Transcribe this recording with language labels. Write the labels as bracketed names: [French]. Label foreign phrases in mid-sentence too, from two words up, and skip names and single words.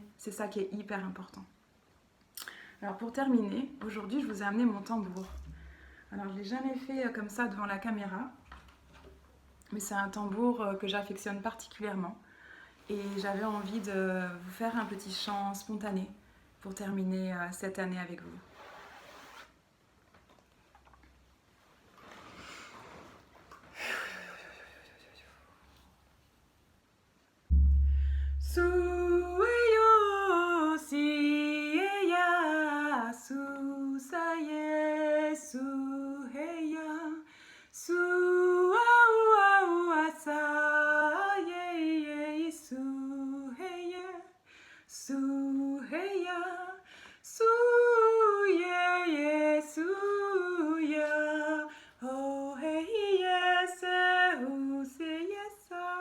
[French] C'est ça qui est hyper important. Alors pour terminer, aujourd'hui je vous ai amené mon tambour. Alors je ne l'ai jamais fait comme ça devant la caméra, mais c'est un tambour que j'affectionne particulièrement. Et j'avais envie de vous faire un petit chant spontané pour terminer cette année avec vous. Sueyo siya su saye su heya su wa sa ye su heya su heya su ye su ya oh hey [English] yes who say yes